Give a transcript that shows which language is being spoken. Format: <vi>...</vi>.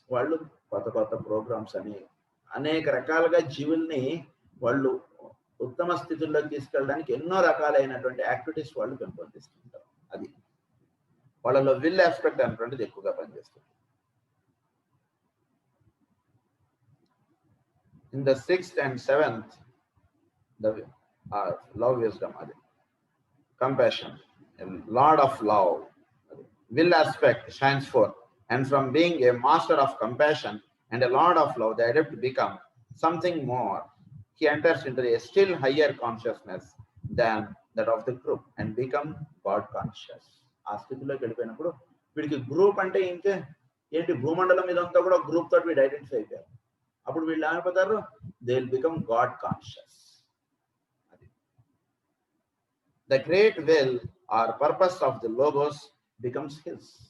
<te>వాళ్ళు కొత్త కొత్త ప్రోగ్రామ్స్ అని అనేక రకాలుగా జీవుల్ని వాళ్ళు ఉత్తమ స్థితుల్లోకి తీసుకెళ్ళడానికి ఎన్నో రకాలైనటువంటి యాక్టివిటీస్ వాళ్ళు పెంపొందిస్తుంటారు. అది వాళ్ళలో విల్ ఆస్పెక్ట్ అనేటువంటిది ఎక్కువగా పనిచేస్తుంది.</te> <en>in the 6th and 7th the love wisdom,</en> <te>అది</te> <en>compassion, lord of love, will aspect shines forth, and from being a master of compassion and a lord of love, the adept become something more. He enters into a still higher consciousness than that of the group and become God conscious.</en> <te>ఆ స్థితిలోకి వెళ్ళిపోయినప్పుడు వీడికి group అంటే ఇంకా ఏంటి, భూమండలం ఇదంతా కూడా గ్రూప్ తోటి వీడు ఐడెంటిఫై అయిపోయారు. అప్పుడు వీళ్ళు ఏమైపోతారు,</te> <en>They will become God conscious.</en> <te>అది</te> <en>The great will or purpose of the logos becomes his.</en>